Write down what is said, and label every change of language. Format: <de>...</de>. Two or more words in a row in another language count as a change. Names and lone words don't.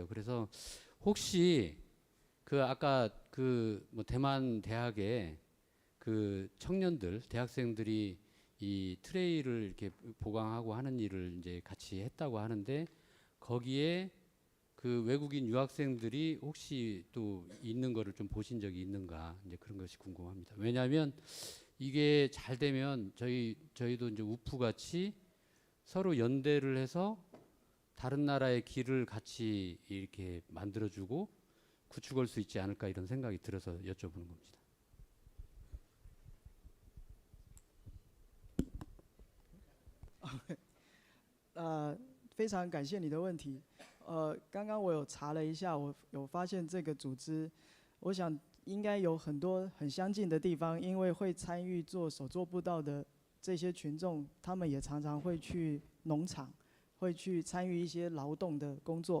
<ko>그래서 혹시 그 아까 그 뭐 대만 대학의 그 청년들, 대학생들이 이 트레일을 이렇게 보강하고 하는 일을 이제 같이 했다고 하는데, 거기에 그 외국인 유학생들이 혹시 또 있는 거를 좀 보신 적이 있는가 이제 그런 것이 궁금합니다. 왜냐하면 이게 잘 되면 저희도 이제 우프 같이 서로 연대를 해서 다른 나라의 길을 같이 이렇게 만들어주고 구축할 수 있지 않을까 이런 생각이 들어서 여쭤보는 겁니다.</ko> <zh>非常感谢你的问题。刚刚我有查了一下，我有发现这个组织，我想应该有很多很相近的地方，因为会参与做手作步道的这些群众，他们也常常会去农场，会去参与一些劳动的工作。</zh>